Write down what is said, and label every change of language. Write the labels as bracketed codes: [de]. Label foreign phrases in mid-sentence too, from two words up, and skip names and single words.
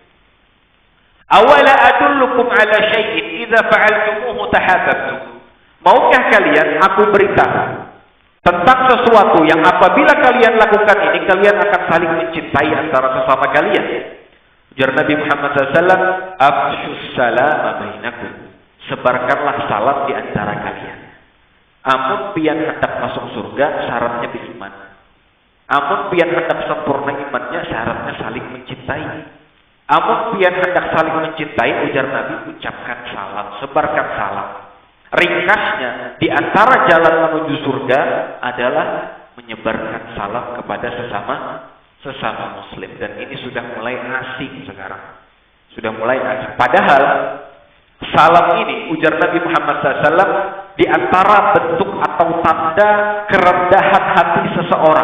[ar] "ألا أدلكم على شيء إذا فعلتموه تحاببتم." [id] Maukah kalian aku beritahu tentang sesuatu yang apabila kalian lakukan ini, kalian akan saling mencintai antara sesama kalian. Ujar Nabi Muhammad SAW, [ar] "أفشوا السلام بينكم." [id] Sebarkanlah salam di antara kalian. Amun pian hendak masuk surga, syaratnya beriman. [bjn] Amun pian hendak sempurna imannya, syaratnya saling mencintai. Amun pian hendak saling mencintai, ujar Nabi, ucapkan salam, [id] sebarkan salam. Ringkasnya, di antara jalan menuju surga adalah menyebarkan salam kepada sesama muslim. Dan ini sudah mulai asing sekarang. Sudah mulai asing. Padahal salam ini, ujar Nabi Muhammad SAW, di antara bentuk atau tanda kerendahan hati seseorang.